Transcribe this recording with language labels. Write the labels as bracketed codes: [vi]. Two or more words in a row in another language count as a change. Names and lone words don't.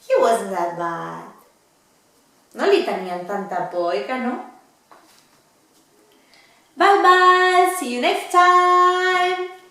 [en] wasn't that bad. [ca] No li tenien tanta por, oi que no? [en] Bye bye, see you next time!